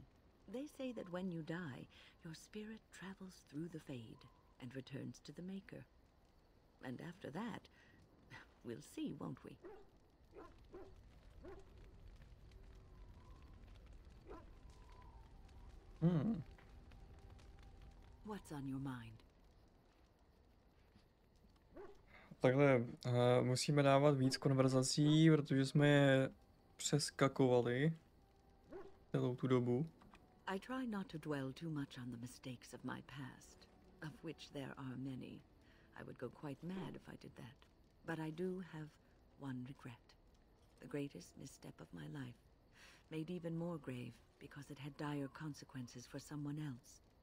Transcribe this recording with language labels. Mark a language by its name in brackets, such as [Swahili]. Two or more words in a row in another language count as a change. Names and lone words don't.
[English] They say that when you die, your spirit travels through the Fade and returns to the Maker. And after that, we'll see, won't we? What's on your mind? [Czech] Takhle, musíme dávat víc konverzací, protože jsme je přeskakovali celou tu dobu. [English] I try not to dwell too much on the mistakes of my past, of which there are many. I would go quite mad if I did that. But I do have one regret. The greatest misstep of my life, made even more grave because it had dire consequences for someone else.